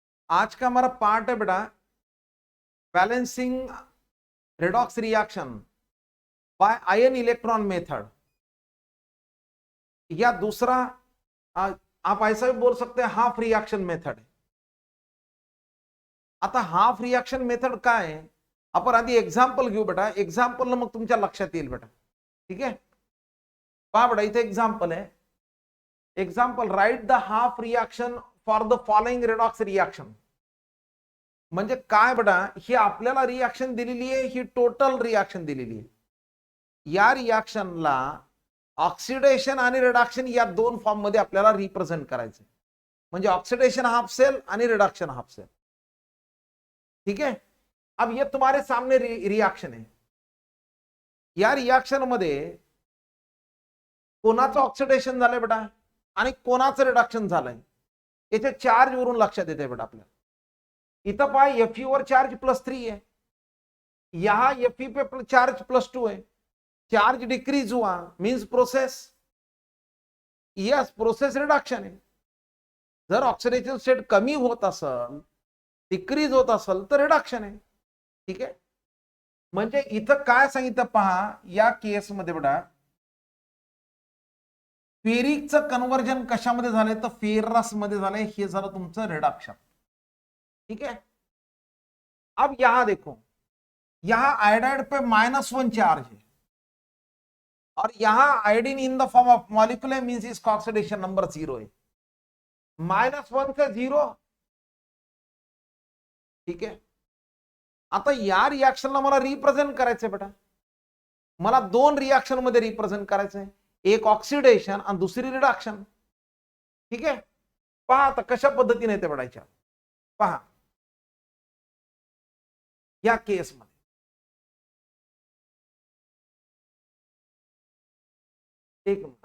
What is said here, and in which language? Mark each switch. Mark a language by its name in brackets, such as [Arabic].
[Hindi] आज का हमारा पार्ट है बेटा balancing redox reaction by ion electron method, या दूसरा आप ऐसा भी बोल सकते हैं हाफ रिएक्शन मेथड. [Marathi] आता हाफ रिएक्शन मेथड काय आहे, आपण आधी एक्झाम्पल घेऊ बेटा. एक्झाम्पल मग तुमच्या लक्षात येईल बेटा. ठीक आहे, पहा बेटा इथे एक्झाम्पल आहे. [English] Example, write the half reaction for the following redox reaction. [Marathi] म्हणजे काय बेटा, ही आपल्याला रिएक्शन दिलेली आहे, ही टोटल रिएक्शन दिलेली आहे. या रिएक्शनला ऑक्सिडेशन आणि रिडक्शन या दोन फॉर्म मध्ये आपल्याला रिप्रेझेंट करायचं. म्हणजे ऑक्सिडेशन हाफ सेल आणि रिडक्शन हाफ सेल. [Hindi] ठीक है, अब ये तुम्हारे सामने रिएक्शन है. [Marathi] या रिएक्शन मध्ये कोणाचं ऑक्सिडेशन झालंय बेटा आणि कोणाचं रिडक्शन झालंय, याचे चार्ज वरून लक्षात येते बेटा आपल्याला. इथं पहा Fe वर [Hindi] चार्ज +3 है, यहां Fe पे चार्ज +2 है. चार्ज डिक्रीज हुआ means process. Yes, process reduction है. [Marathi] जर ऑक्सिडेशन स्टेट कमी होत असेल, डिक्रीज होत असेल तर रिडक्शन आहे. ठीक आहे, म्हणजे इथं काय सांगितलं पहा, या केसमध्ये बेटा फेरिकचं कन्वर्जन कशामध्ये झालंय तर फेरस मध्ये झालंय. हे झालं तुमचं रिडक्शन. [Hindi] ठीक है, अब यहां देखो, यहां आयोडाइड पे -1 चार्ज है और यहां iodine in the form of molecule है, मींस इसका ऑक्सीडेशन नंबर 0 है. -1 से 0. ठीक है, [Marathi] आता या रिएक्शनला मला रिप्रेझेंट करायचंय बेटा. मला दोन रिएक्शन मध्ये रिप्रेझेंट करायचंय, एक ऑक्सिडेशन आणि दुसरी रिडक्शन. ठीक आहे, पहा आता कशा पद्धतीने ते बघायच्या. पहा या केस मध्ये एक मिनिट.